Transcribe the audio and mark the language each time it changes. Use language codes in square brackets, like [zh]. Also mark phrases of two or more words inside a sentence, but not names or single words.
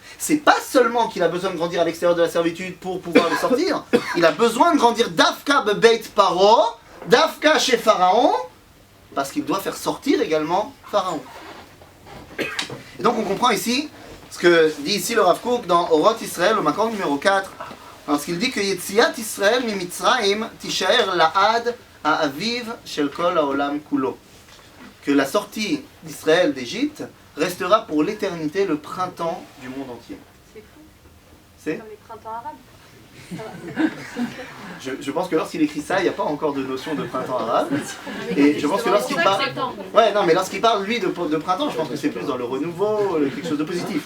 [fr] C'est pas seulement qu'il a besoin de grandir à l'extérieur de la servitude pour pouvoir le sortir, il a besoin de grandir d' [he] דווקא בבית פרעה, [fr] d'Afka chez Pharaon, parce qu'il doit faire sortir également Pharaon. Et donc on comprend ici ce que dit ici le Rav Kook dans Oroth Israël au Makor numéro 4, lorsqu'il dit que [he] יציאת ישראל ממצרים תישאר לעד האביב של כל העולם כולו. [fr] Que la sortie d'Israël d'Égypte restera pour l'éternité le printemps du monde entier. C'est fou. C'est Comme les printemps arabes. je pense que lorsqu'il écrit ça, il n'y a pas encore de notion de printemps arabe. Et je pense que lorsqu'il parle... Ouais, non, mais lorsqu'il parle, lui, de printemps, je pense que c'est plus dans le renouveau, quelque chose de positif.